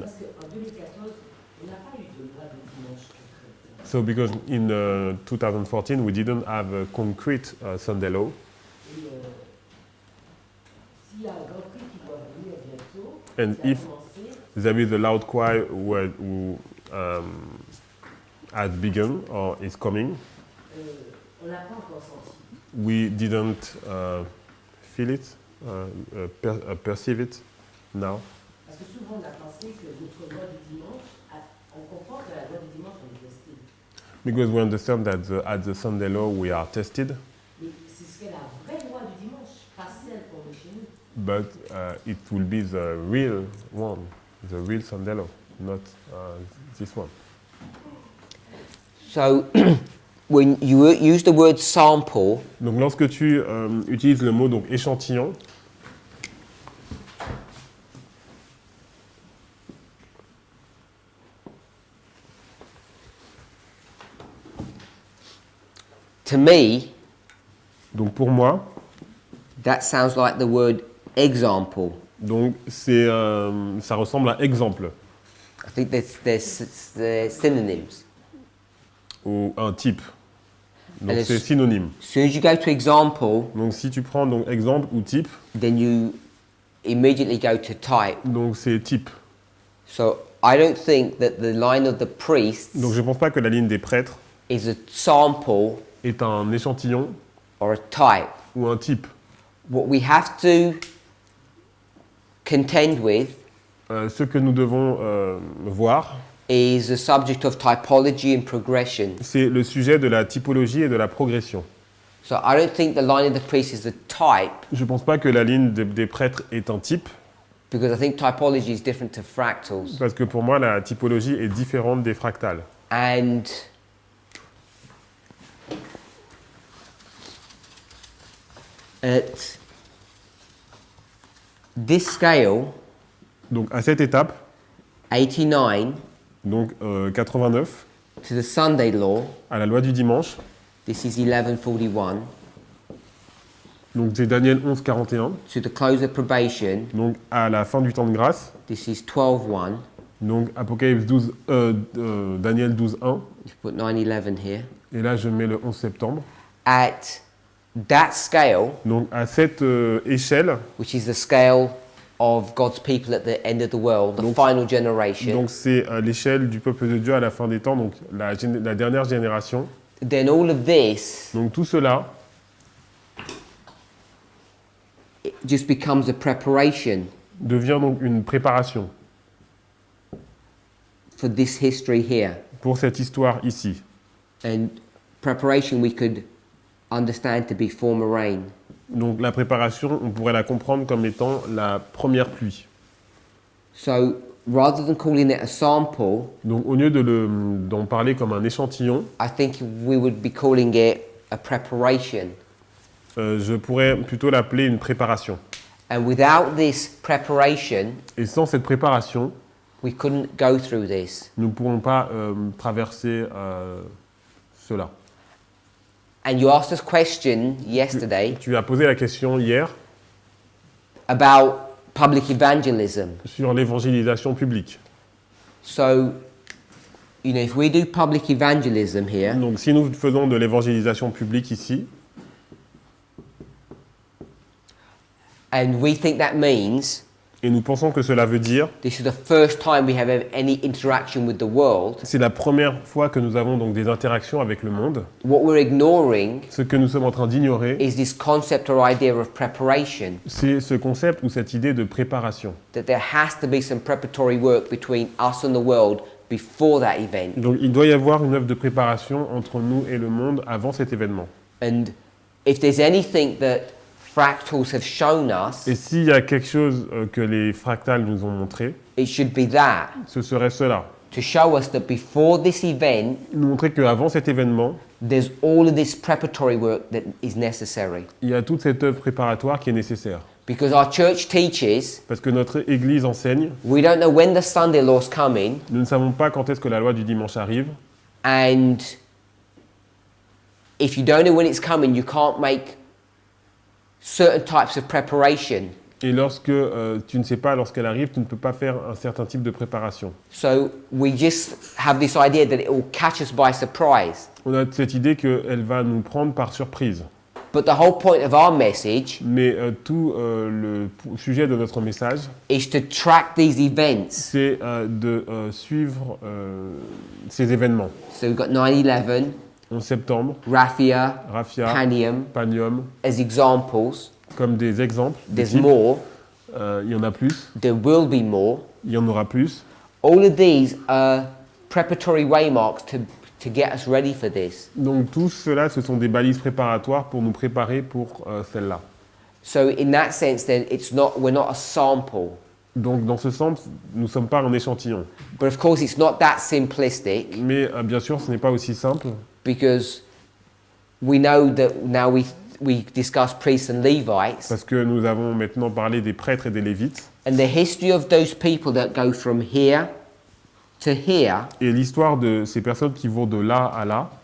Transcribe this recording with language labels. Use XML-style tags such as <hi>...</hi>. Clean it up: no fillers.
<fr>Parce qu'en 2014, on n'a pas eu de loi de dimanche concrète.</fr> <en>so because in 2014 we didn't have a concrete Sunday law,</en> <fr>Et s'il y a un grand prix qui doit venir bientôt,</fr> <en>and</en> <fr>qui a</fr> <en>if</en> <fr>commencé,</fr> <en>there is a loud choir who has begun or is coming,</en> <fr>on l'a pas encore senti.</fr> <en>we didn't feel it, perceive it now.</en> <fr>Parce que souvent on a pensé que notre loi du dimanche, on comprend que la loi du dimanche on est testée.</fr> <en>Because we understand that at the Sunday law we are tested,</en> <fr>Mais c'est ce qu'est la vraie loi du dimanche, pas celle qu'on met chez nous.</fr> <en>but it will be the real one, the real Sunday law, not this one. So, when you use the word sample,</en> <fr>Donc lorsque tu utilises le mot donc échantillon,</fr> <en>to me,</en> <fr>donc pour moi,</fr> <en>that sounds like the word example.</en> <fr>donc c'est ça ressemble à exemple</fr> <en>I think there's synonyms.</en> <fr>ou un type. Donc</fr> <en>And</en> <fr>c'est</fr> <en>it's-</en> <fr>synonyme.</fr> <en>As soon as you go to example,</en> <fr>Donc si tu prends donc exemple ou type,</fr> <en>then you immediately go to type.</en> <fr>donc c'est type.</fr> <en>So I don't think that the line of the priests</en> <fr>Donc je pense pas que la ligne des prêtres</fr> <en>is a sample</en> <fr>est un échantillon</fr> <en>or a type.</en> <fr>ou un type.</fr> <en>What we have to contend with</en> <fr>Ce que nous devons voir,</fr> <en>is the subject of typology and progression.</en> <fr>c'est le sujet de la typologie et de la progression.</fr> <en>So I don't think the line of the priest is a type,</en> <fr>Je pense pas que la ligne des prêtres est un type,</fr> <en>because I think typology is different to fractals.</en> <fr>parce que pour moi la typologie est différente des fractales.</fr> <en>And at this scale,</en> <fr>Donc à cette étape,</fr> <en>89,</en> <fr>donc 89,</fr> <en>to the Sunday law,</en> <fr>à la loi du dimanche,</fr> <en>this is 1141,</en> <fr>donc c'est Daniel 11, 41,</fr> <en>to the close of probation,</en> <fr>donc à la fin du temps de grâce,</fr> <en>this is 12:1.</en> <fr>donc Apocalypse 12, Daniel 12, 1,</fr> <en>You put 9/11 here.</en> <fr>et là je mets le 11 septembre.</fr> <en>At that scale,</en> <fr>Donc à cette échelle,</fr> <en>which is the scale of God's people at the end of the world, the final generation,</en> <fr>donc c'est l'échelle du peuple de Dieu à la fin des temps, donc la dernière génération.</fr> <en>then all of this</en> <fr>Donc tout cela,</fr> <en>it just becomes a preparation</en> <fr>devient donc une préparation</fr> <en>for this history here.</en> <fr>pour cette histoire ici.</fr> <en>And preparation we could understand to be former rain.</en> <fr>Donc la préparation, on pourrait la comprendre comme étant la première pluie.</fr> <en>So rather than calling it a sample,</en> <fr>Donc au lieu d'en parler comme un échantillon,</fr> <en>I think we would be calling it a preparation.</en> <fr>je pourrais plutôt l'appeler une préparation.</fr> <en>And without this preparation,</en> <fr>Et sans cette préparation,</fr> <en>we couldn't go through this.</en> <fr>nous ne pourrons pas traverser cela.</fr> <en>And you asked us a question yesterday</en> <fr>Tu as posé la question hier</fr> <en>about public evangelism.</en> <fr>sur l'évangélisation publique.</fr> <en>So, you know, if we do public evangelism here,</en> <fr>Donc si nous faisons de l'évangélisation publique ici,</fr> <en>and we think that means</en> <fr>et nous pensons que cela veut dire,</fr> <en>this is the first time we have any interaction with the world,</en> <fr>c'est la première fois que nous avons donc des interactions avec le monde,</fr> <en>what we're ignoring</en> <fr>ce que nous sommes en train d'ignorer,</fr> <en>is this concept or idea of preparation.</en> <fr>c'est ce concept ou cette idée de préparation.</fr> <en>That there has to be some preparatory work between us and the world before that event.</en> <fr>Donc il doit y avoir une œuvre de préparation entre nous et le monde avant cet événement.</fr> <en>And if there's anything that fractals have shown us,</en> <fr>Et s'il y a quelque chose que les fractales nous ont montré,</fr> <en>It should be that,</en> <fr>ce serait cela.</fr> <en>to show us that before this event,</en> <fr>Nous montrer qu'avant cet événement,</fr> <en>there's all of this preparatory work that is necessary.</en> <fr>il y a toute cette œuvre préparatoire qui est nécessaire.</fr> <en>Because our church teaches,</en> <fr>Parce que notre Église enseigne,</fr> <en>we don't know when the Sunday law's coming,</en> <fr>nous ne savons pas quand est-ce que la loi du dimanche arrive.</fr> <en>and if you don't know when it's coming, you can't make certain types of preparation.</en> <fr>Et lorsque tu ne sais pas lorsqu'elle arrive, tu ne peux pas faire un certain type de préparation.</fr> <en>So we just have this idea that it will catch us by surprise.</en> <fr>On a cette idée qu'elle va nous prendre par surprise.</fr> <en>But the whole point of our message</en> <fr>Mais tout le sujet de notre message,</fr> <en>is to track these events.</en> <fr>c'est de suivre ces événements.</fr> <en>So we've got 9/11,</en> <fr>11 septembre,</fr> <en>Raphia,</en> <fr>Raphia,</fr> <en>Panium</en> <fr>Panium,</fr> <en>as examples.</en> <fr>comme des exemples. des</fr> <en>There's</en> <fr>types.</fr> <en>more.</en> <fr>Il y en a plus,</fr> <en>There will be more.</en> <fr>il y en aura plus.</fr> <en>All of these are preparatory waymarks to get us ready for this.</en> <fr>Donc tout cela, ce sont des balises préparatoires pour nous préparer pour celle-là.</fr> <en>So in that sense, then we're not a sample.</en> <fr>Donc dans ce sens, nous ne sommes pas un échantillon.</fr> <en>But of course, it's not that simplistic</en> <fr>Mais bien sûr, ce n'est pas aussi simple,</fr> <en>because we know that now we discuss priests and Levites,</en> <fr>parce que nous avons maintenant parlé des prêtres et des lévites.</fr> <en>and the history of those people that go from here to here,</en> <fr>Et l'histoire de ces personnes qui vont de là à là,</fr>